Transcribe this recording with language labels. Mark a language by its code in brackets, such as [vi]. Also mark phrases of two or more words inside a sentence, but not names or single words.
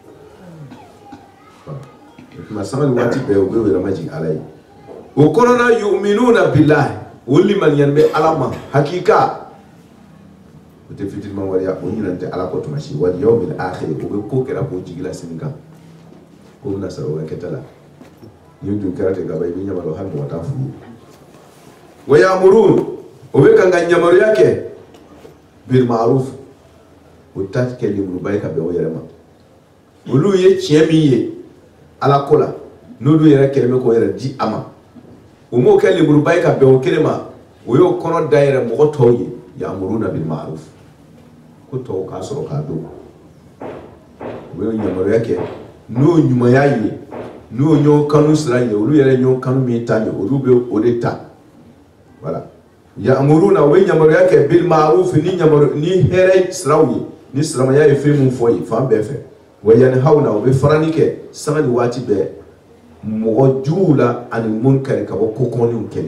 [bm] tuma sanga ni waati bɛɛ u b'o yɛrɛ majigin Ala ye o kɔnɔna [ar] يؤمنون بالله [bm] o limaniyani bɛ Ala ma hakika o tɛ fitirima waleya o ɲinɛn tɛ Ala kɔ tuma si [ar] واليوم الآخر [bm] o bɛ ko kɛra k'o jigila sini kan ko bɛna sara o ka kɛta la ni dun kɛra ten kaba i bɛ ɲamadɔ hali mɔgɔ t'a f'u ye [ar] ويأمرون [bm] o bɛ kan ka yamaruya kɛ [ar] بالمعروف [bm] o ta kɛ lemuruba ye ka bɛn o yɛrɛ ma olu ye tiɲɛ min ye Ala ko la n'olu yɛrɛ kɛlen bɛ k'o yɛrɛ di a ma o m'o kɛ lemuruba ye ka bɛn o kelen ma o y'o kɔnɔ da yɛrɛ mɔgɔ tɔw ye [ar] يأمرون بالمعروف [bm] ko tɔw k'a sɔrɔ k'a dɔn o bɛ yamaruya kɛ n'o ɲumanya ye n'o ɲɔgɔn kanu sira ye olu yɛrɛ ɲɔgɔn kanu min ta ye olu bɛ o de ta voilà ya'muruna o bɛ yamaruya kɛ [ar] بالمعروف [bm] ni hɛrɛ siraw ye ni silamɛya ye fɛn mun fɔ ye fan bɛɛ fɛ [ar] وينهون [bm] o bɛ farani kɛ sanga ni waati bɛɛ mɔgɔ juguw la ani munkari ka bɔ kokɔniw kɛli